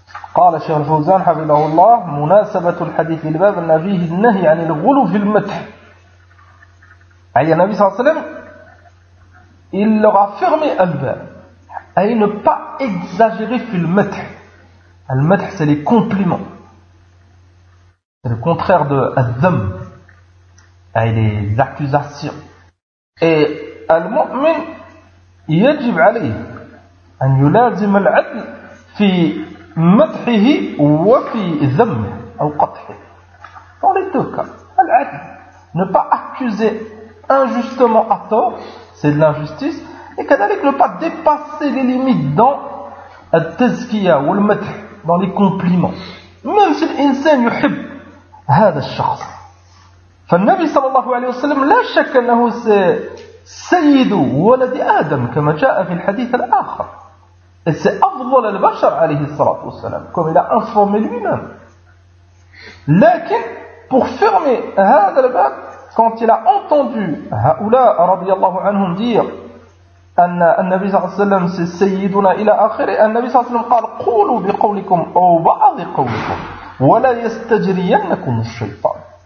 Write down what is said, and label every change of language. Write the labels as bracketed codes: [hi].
[ar] قال الشيخ الفوزان حفظه الله مناسبة الحديث للباب أن فيه النهي عن الغلو في المدح. أي النبي صلى الله عليه وسلم [fr] il aura fermé un bab, [ar] أي [fr] ne pas exagérer [ar] في المدح. [fr] المدح c'est les compliments, c'est le contraire de الذم, أي les accusations. [ar] Et المؤمن يجب عليه أن يلازم العدل في مدحه وفي ذمه أو قطحه. [fr] Dans les deux cas, العدل, ne pas accuser injustement à tort, c'est de l'injustice, et كذلك ne pas dépasser les limites dans [ar] التزكية والمدح, [fr] dans les compliments. Même si l'insan [ar] يحب هذا الشخص. فالنبي صلى الله عليه وسلم لا شك أنه سيد ولد آدم كما جاء في الحديث الآخر. C'est أفضل البشر عليه الصلاة والسلام كما [fr] il a informé lui-même. [ar] لكن [fr] pour fermer [ar] هذا الباب, [fr] quand il a entendu [ar] هؤلاء رضي الله عنهم dire أن النبي صلى الله عليه وسلم c'est سيدنا إلى آخره, النبي صلى الله عليه وسلم قال قولوا بقولكم أو بعض قولكم ولا يستجرينكم الشيطان.